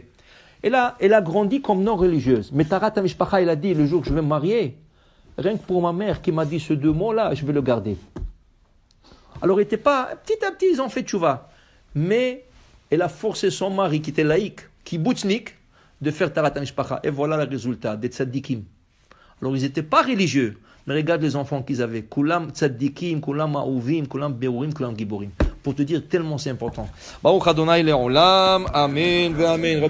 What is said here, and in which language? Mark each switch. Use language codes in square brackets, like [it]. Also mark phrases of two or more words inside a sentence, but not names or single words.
[fr] Elle a grandi comme non religieuse. Mais [he] טהרת משפחה, [fr] elle a dit, le jour que je vais me marier, rien que pour ma mère qui m'a dit ces 2 mots-là, je vais le garder. Alors, elle n'était pas, petit à petit, ils ont fait tchouva. Mais elle a forcé son mari, qui était laïque, kibbutznik, de faire [he] טהרת משפחה. [fr] Et voilà le résultat, des tzaddikim. Alors, ils n'étaient pas religieux. Mais regarde les enfants qu'ils avaient. [he] כולם צדיקים כולם אהובים כולם ברורים כולם גיבורים. [fr] Pour te dire tellement c'est important. [he] ברוך ה׳ לעולם אמן ואמן.